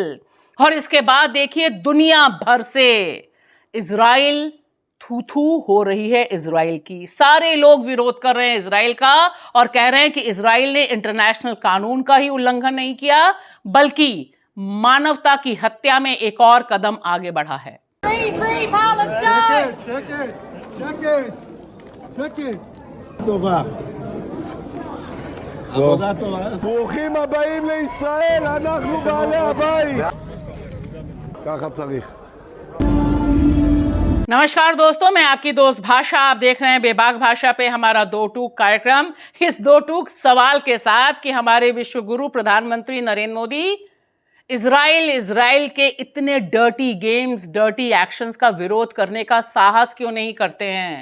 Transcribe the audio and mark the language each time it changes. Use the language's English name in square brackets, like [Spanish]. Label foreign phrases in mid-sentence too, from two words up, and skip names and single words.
[Hindi] और इसके बाद देखिए दुनिया भर से इजराइल थू थू हो रही है। इजराइल की सारे लोग विरोध कर रहे हैं इजराइल का, और कह रहे हैं कि इजराइल ने इंटरनेशनल कानून का ही उल्लंघन नहीं किया बल्कि मानवता की हत्या में एक और कदम आगे बढ़ा है। [English] Free, free Palestine! [Hebrew] שקט. טובה. עבודה טובה. ברוכים הבאים לישראל, אנחנו בעלי הבית. ככה צריך. [Hindi] नमस्कार दोस्तों, मैं आपकी दोस्त भाषा। आप देख रहे हैं बेबाक भाषा पे हमारा दो टूक कार्यक्रम, इस दो टूक सवाल के साथ कि हमारे विश्व गुरु प्रधानमंत्री नरेंद्र मोदी इजराइल के इतने [English] dirty games, dirty actions [Hindi] का विरोध करने का साहस क्यों नहीं करते हैं।